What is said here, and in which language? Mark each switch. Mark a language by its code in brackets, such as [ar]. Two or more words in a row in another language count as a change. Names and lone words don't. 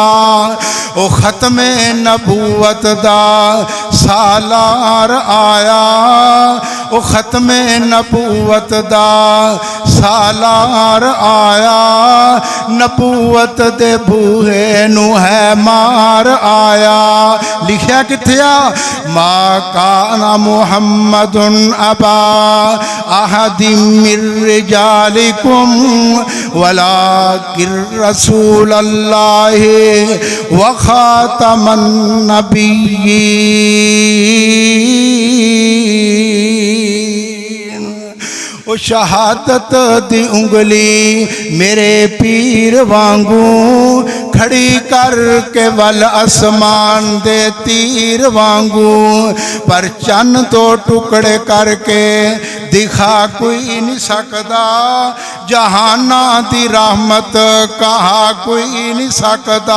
[pa] او ختمِ نبوت دا سالار آیا، او ختمِ نبوت دا سالار آیا، نبوت دے بوہے نوں ہے مار آیا. لکھیا کتھے آ [ar] ما كان محمد أبا أحد من رجالكم ولكن رسول الله وخاتم النبيين. [pa] او شہادت دی انگلی میرے پیر وانگوں کھڑی کر کے ول آسمان دے تیر وانگوں، پر چن دو ٹکڑے کر کے دکھا کوئی نہیں سکدا، جہاناں دی رحمت کہا کوئی نہیں سکدا, जहाना दी रहमत कहा कोई नहीं सकदा।